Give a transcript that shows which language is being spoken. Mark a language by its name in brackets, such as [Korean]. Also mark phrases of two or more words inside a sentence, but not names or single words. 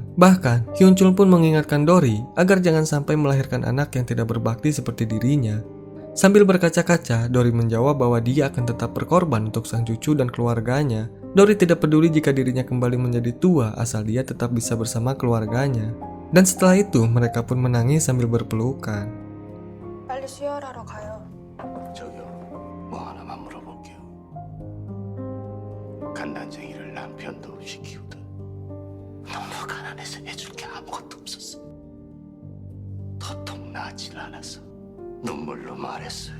[Indonesian] Bahkan, Hyunchul pun mengingatkan Dory agar jangan sampai melahirkan anak yang tidak berbakti seperti dirinya. Sambil berkaca-kaca, Dory menjawab bahwa dia akan tetap berkorban untuk sang cucu dan keluarganya. Dory tidak peduli jika dirinya kembali menjadi tua asal dia tetap bisa bersama keluarganya. Dan setelah itu, mereka pun menangis sambil berpelukan. [Korean] 빨리 수혈하러 가요. 저기요, 뭐 하나만 물어볼게요. 간난쟁이를 남편도 없이 키우던 너무 가난해서 해줄 게 아무것도 없었어. 도통 나질 않아서 눈물로 말했어요.